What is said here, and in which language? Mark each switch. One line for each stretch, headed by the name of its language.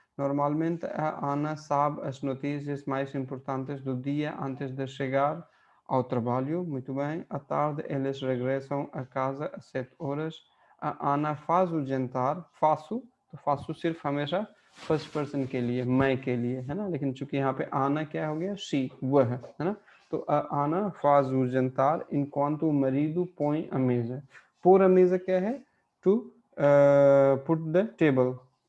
Portuguese: Normalmente a Ana sabe as notícias mais importantes do dia antes de chegar ao trabalho. Muito bem. À tarde eles regressam a casa às 7 horas. A Ana faz o jantar.
Hindi: फासू सिर्फ हमेशा first person के लिए, मैं के लिए, है ना। लेकिन चूंकि यहाँ पे आना क्या हो गया, शी, वह है ना।
Portuguese: तो आना faz o jantar enquanto o marido põe a mesa. Pôr a mesa
Hindi: क्या है?
English: To put the table.